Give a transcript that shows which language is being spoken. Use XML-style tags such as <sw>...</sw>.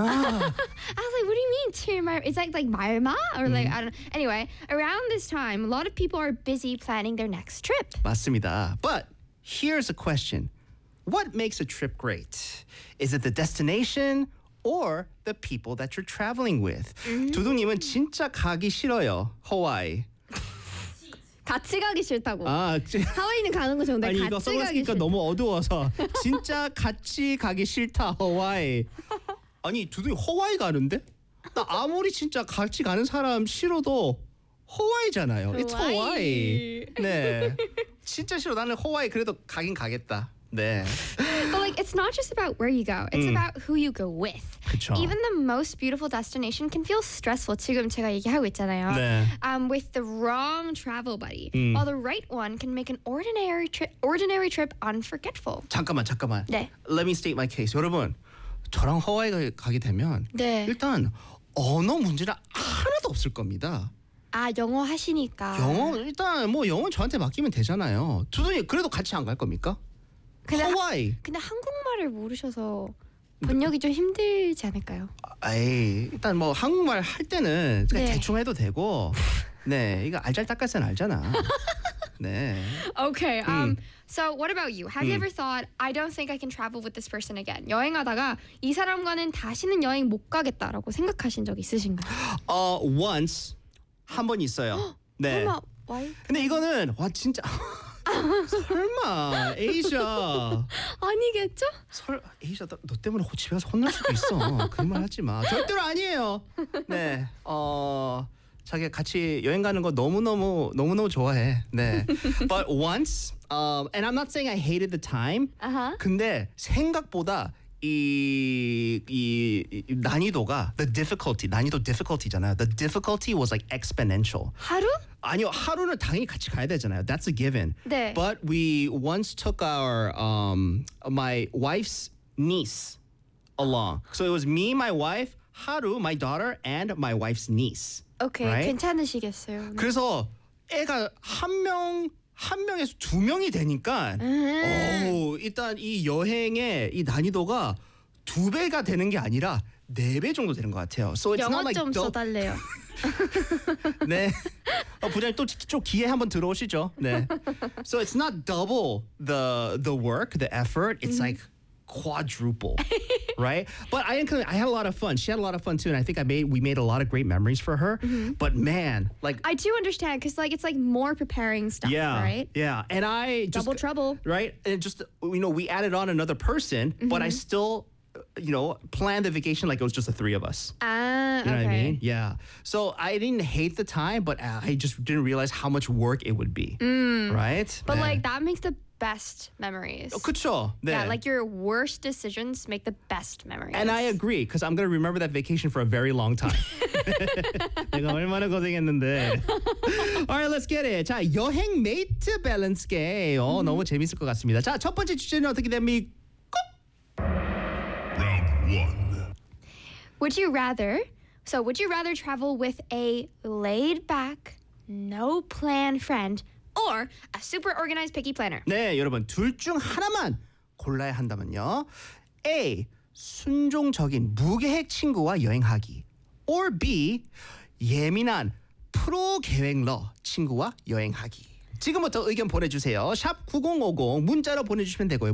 <en>I was like, what do you mean? It's like</en> <ko>말마?</ko> <en>Or like, I don't know. Anyway, around this time, a lot of people are busy planning their next trip.</en> <ko>맞습니다.</ko> <en>But here's a question. What makes a trip great? Is it the destination or the people that you're traveling with?</en> <ko>두둥님은 진짜 가기 싫어요. 하와이. 같이 가기 싫다고. 아, 하와이는 가는 거 정도. 아니 이거 써봤으니까 너무 어두워서 진짜 같이 가기 싫다 하와이. 아니 두둥이 하와이 가는데? 나 아무리 진짜 같이 가는 사람 싫어도 하와이잖아요.</ko> <en>It's Hawaii.</en> <ko>네. 진짜 싫어. 나는 하와이 그래도 가긴 가겠다. 네.</ko> <en>But like it's not just about where you go. It's about who you go with.</en> <ko>그쵸.</ko> <en>Even the most beautiful destination can feel stressful.</en> <ko>지금 제가 얘기하고 있잖아요. 네.</ko> <en>With the wrong travel buddy. While the right one can make an ordinary trip unforgetful.</en> <ko>잠깐만. 네.</ko> <en>Let me state my case.</en> <ko>여러분, 저랑 하와이 가게 되면 네. 일단 언어 문제는 하나도 없을 겁니다. 아, 영어 하시니까. 영어 일단 뭐 영어 저한테 맡기면 되잖아요. 두둥이 그래도 같이 안 갈 겁니까? 근데 하와이. 근데 한국말을 모르셔서 번역이 좀 힘들지 않을까요? 에이, 일단 뭐 한국말 할 때는 네. 대충 해도 되고, 네, 이거 알잘딱깔센 알잖아. 네.</ko> <en>Okay. So what about you? Have you ever thought I don't think I can travel with this person again?</en> <ko>여행하다가 이 사람과는 다시는 여행 못 가겠다라고 생각하신 적 있으신가요? Once 한 번 있어요. 네. 설마 why? 근데 이거는 와 진짜. 설마 에이샤 아니겠죠? 설 에이샤 너 때문에 집에 가서 혼날 수도 있어. 그런 말 하지 마. 절대로 아니에요. 네. 자기 같이 여행 가는 거 너무너무 좋아해. 네.</ko> <en>But once and I'm not saying I hated the time. Uh-huh.</en> <ko>근데 생각보다 이 난이도가 the difficulty잖아요.</ko> <en>The difficulty was like exponential.</en> <ko>하루? 아니요. 하루는 당연히 같이 가야 되잖아요.</ko> <en>That's a given.</en> <ko>네.</ko> <en>But we once took our my wife's niece along. So it was me, my wife, Haru, my daughter and my wife's niece. Okay. Right?</en> <ko>괜찮으시겠어요. 오늘. 그래서 애가 한 명에서 두 명이 되니까 일단 이 여행의 이 난이도가 두 배가 되는 게 아니라 네 배 정도 되는 것 같아요.</ko> <en>So it's 영어 not like</en> <ko>좀 써달래요. 네. 부장님 또 기회 한번 들어오시죠. 네.</ko> <en>So it's not double the work, the effort. It's like quadruple, right? But I had a lot of fun. She had a lot of fun too, and I think we made a lot of great memories for her. Mm-hmm. But man, like I do understand because like it's like more preparing stuff, yeah, right? Yeah, and I just, double trouble, right? And just you know, we added on another person, mm-hmm. but I still, you know, planned the vacation like it was just the three of us. You know what I mean? Yeah. So I didn't hate the time, but I just didn't realize how much work it would be, right? But man. Like that makes the best memories.</en> <ko>Oh, 그쵸. 네.</ko> <en>Yeah, like your worst decisions make the best memories. And I agree, because I'm going to remember that vacation for a very long time.</en> <ko>내가 얼마나 고생했는데.</ko> <en>All right, let's get it.</en> <ko>자, 여행 메이트 밸런스 게임. 너무 재밌을 것 같습니다. 자, 첫 번째 주제는 어떻게 됩니까?</ko> <en>Round one. Would you rather, so would you rather travel with a laid back, no plan friend, or a super organized picky planner.</en> <ko>네, 여러분 둘 중 하나만 골라야 한다면요.</ko> <en>A.</en> <ko>순종적인 무계획 친구와 여행하기.</ko> <en>Or B.</en> <ko>예민한 프로 계획러 친구와 여행하기. 지금부터 의견 보내주세요. 샵 9050 문자로 보내주시면 되고요.</ko>